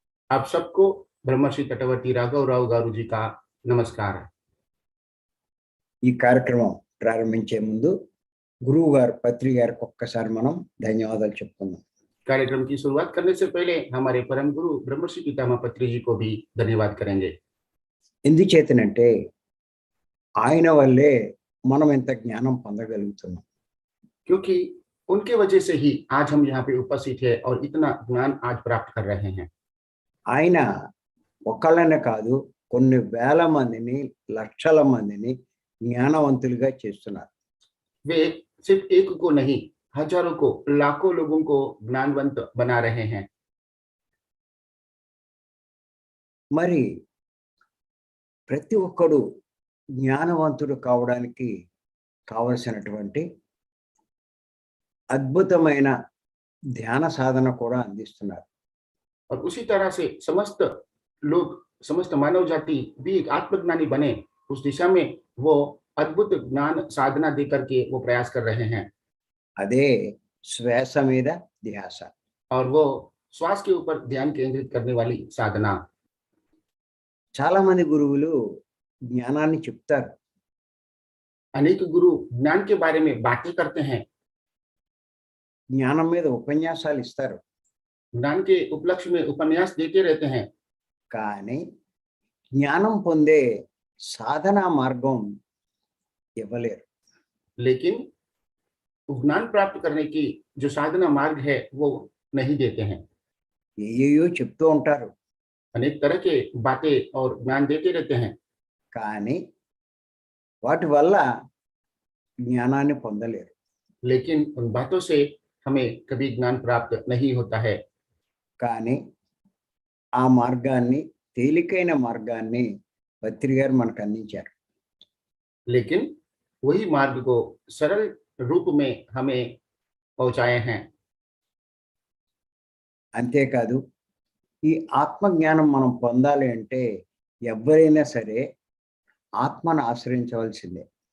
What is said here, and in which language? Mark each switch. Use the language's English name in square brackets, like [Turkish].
[Hindi] आप सबको ब्रह्मश्री तटवर्ती राघव राव गारू जी का नमस्कार है। [Telugu] ఈ కార్యక్రమం ప్రారంభించే ముందు గురువు గారు పత్రి గారికి ఒక్కసారి మనం ధన్యవాదాలు చెప్పుకుందాం. [Hindi] कार्यक्रम की शुरुआत करने से पहले हमारे परम गुरु ब्रह्मश्री पितामह पत्री जी को भी धन्यवाद करेंगे। [Telugu] ఎందుచేతనంటే ఆయన వల్లే మనం ఇంత జ్ఞానం పొందగలుగుతున్నాం. [Hindi] क्योंकि उनके वजह से ही आज हम यहाँ पे उपस्थित है और इतना ज्ञान आज प्राप्त कर रहे हैं। [Telugu] ఆయన ఒకళ్ళనే కాదు, కొన్ని వేల మందిని, లక్షల మందిని జ్ఞానవంతులుగా చేస్తున్నారు. [Hindi] वे सिर्फ एक को नहीं, हजारों को, लाखों लोगों को ज्ञानवंत बना रहे हैं। [Telugu] మరి ప్రతి ఒక్కడు జ్ఞానవంతుడు కావడానికి కావలసినటువంటి అద్భుతమైన ధ్యాన సాధన కూడా అందిస్తున్నారు. [Hindi] और उसी तरह से समस्त लोग, समस्त मानव जाति भी एक आत्मज्ञानी बने, उस दिशा में वो अद्भुत ज्ञान साधना दे करके वो प्रयास कर रहे हैं। [Telugu] అదే శ్వాస మీద ధ్యాస. [Hindi] और वो श्वास के ऊपर ध्यान केंद्रित करने वाली साधना। [Telugu] చాలా మంది గురువులు జ్ఞానాన్ని చెప్తారు, [Hindi] अनेक गुरु ज्ञान के बारे में बातें करते हैं, [Telugu] జ్ఞానం మీద ఉపన్యాసాలు ఇస్తారు, [Hindi] ज्ञान के उपलक्ष्य में उपन्यास देते रहते हैं, [Telugu] కానీ జ్ఞానం పొందే సాధనా మార్గం ఇవ్వలేరు. [Hindi] लेकिन ज्ञान प्राप्त करने की जो साधना मार्ग है वो नहीं देते हैं। [Telugu] ఏయో చెప్తూ ఉంటారు, [Hindi] अनेक तरह के बातें और ज्ञान देते रहते हैं, [Telugu] కానీ వాటి వల్ల జ్ఞానాన్ని పొందలేరు. [Hindi] लेकिन उन बातों से हमें कभी ज्ञान प्राप्त नहीं होता है। [Telugu] కానీ ఆ మార్గాన్ని, తేలికైన మార్గాన్ని పత్రి గారు మనకు అందించారు. [Hindi] लेकिन वही मार्ग को सरल रूप में हमें पहुंचाए हैं। [Telugu] అంతేకాదు, ఈ ఆత్మ జ్ఞానం మనం పొందాలి అంటే ఎవరైనా సరే ఆత్మను ఆశ్రయించవలసిందే.